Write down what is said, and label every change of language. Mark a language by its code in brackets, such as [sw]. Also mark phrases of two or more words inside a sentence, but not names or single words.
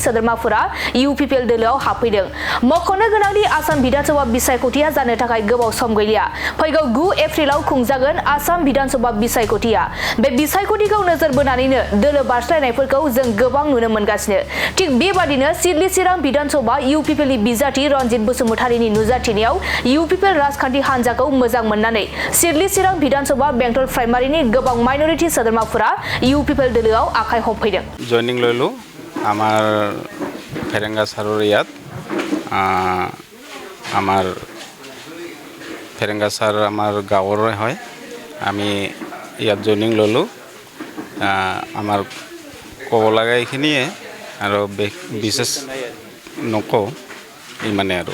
[brx] सोद्रोमाफोरा इउपिपिएल दोलोआव हाबफैदों मख'नो गोनांदि आसाम विधानसभा बिसायख'थिया जानो थाखाय गोबाव सम गैलिया फैगौ 9 एप्रिलाव खुंजागोन आसाम विधानसभा बिसायख'थिया बे बिसायख'थिखौ नोजोर बोनानैनो दोलो बारस्लायनायफोरखौ जों गोबां नुनो मोनगासिनो थिग बेबादिनो सिडली चिरां विधानसभा इउपिपिएलनि बिजाथि रनजित बसुमतारीनि नुजाथिनायाव इउपिपिएल राजखान्थि हानजाखौ मोजां मोननानै सिडली चिरां विधानसभा बेंटल प्राइमारिनि गोबां माइनरिटि सोद्रोमाफोरा इउपिपिएल दोलोआव आखाइ हमफैदों [as] জয়নিং ললো আমার ফেরেঙ্গা সারর ইয়াত আমার ফেরেঙ্গা সার আমার গাঁৱৰ হয় আমি ইয়াত জয়নিং ললো আমাৰ ক'ব লগা এইখিনিয়ে আৰু বিশেষ নকওঁ ইমানে আৰু